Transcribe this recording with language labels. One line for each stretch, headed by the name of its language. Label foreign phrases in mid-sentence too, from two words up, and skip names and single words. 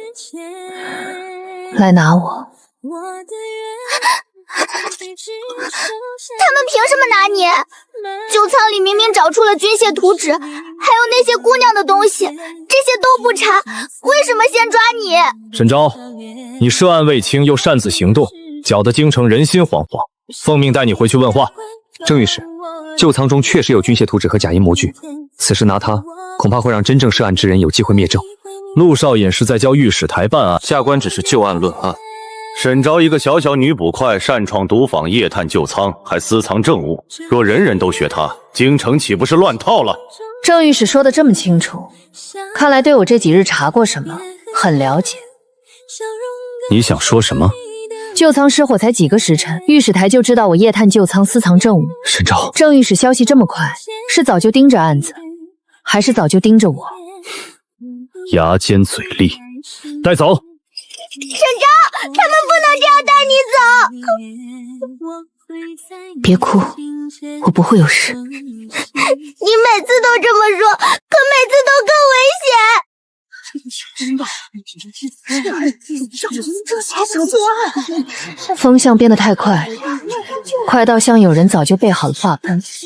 Chinese: 來拿我。他們憑什麼拿你？舊倉裡明明找出了軍械圖紙，還有那些姑娘的東西，這些都不查，為什麼先抓你？沈昭，你涉案未清，又擅自行動，攪得京城人心惶惶。奉命帶你回去問話。鄭御史，舊倉中確實有軍械圖紙和假銀模具，此時拿它，恐怕會讓真正涉案之人有機會滅證。陸少尹是在教御史台辦案，下官只是就案論案。沈昭一個小小女捕快，擅闖毒坊，夜探舊倉，還私藏證物。若人人都學他，京城豈不是亂套了？郑御史說的這麼清楚，看來對我這幾日查過什麼很了解。你想說什麼？旧倉失火才幾個時辰，御史台就知道我夜探旧倉私藏证物。沈昭，郑御史消息这麼快，是早就盯着案子，還是早就盯着我？牙尖嘴利，帶走。沈昭，他们不能这样带你走。別哭，我不會有事。你每次都這麼說，可每次都更危險。風向變得太快，快到像有人早就備好了話本。